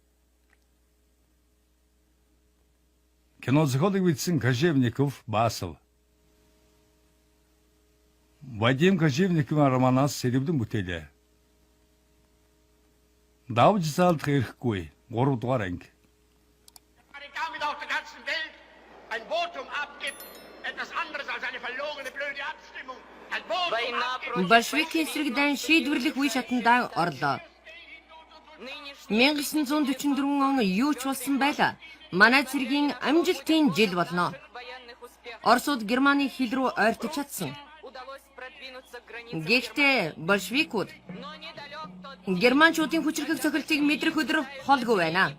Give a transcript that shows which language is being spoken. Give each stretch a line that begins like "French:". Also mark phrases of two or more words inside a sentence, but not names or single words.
Mongolian: Кино зохиолыг бичсэн Кожевников, Басов. Вадим Кожевниковын романаас сэлбэдэн бүтээлээ. Давж заалдах эрхгүй 3 дугаар анги.
German: Ein Votum abgibt, etwas anderes als eine verlogene, blöde Abstimmung.
Mongolian: Большевикийн эсрэг шийдвэрлэх үе шатандаа орлоо. 1944 он юу ч болсон байлаа. Манай цэргийн амжилтын жил болно. Оросууд Германы хил рүү ойртож чадсан. Гэхдээ большевикууд германчуудын хүчрхэг цохилтыг мэдрэх өдөр холгүй байна.